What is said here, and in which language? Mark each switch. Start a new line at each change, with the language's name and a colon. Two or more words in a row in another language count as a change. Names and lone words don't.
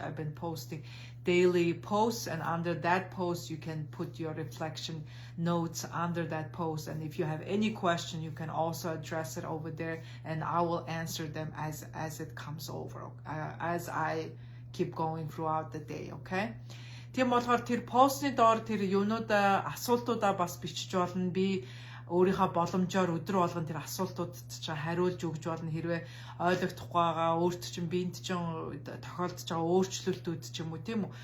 English: I've been posting daily posts, and under that post you can put your reflection notes under that post. And if you have any question, you can also address it over there, and I will answer them as it comes over, as I keep going throughout the day. Okay?
Mongolian: Тийм болохоор тэр постны доор тэр юунуудаа асуултуудаа бас бичиж болно. Би өөрийнхөө боломжоор өдөр болгон тэр асуултуудад ч хариулж өгж болно. Хэрвээ ойлгохдохгүй байгаа, өөрт чинь биед чинь тохиолдож байгаа өөрчлөлтүүд ч юм уу, тийм үү?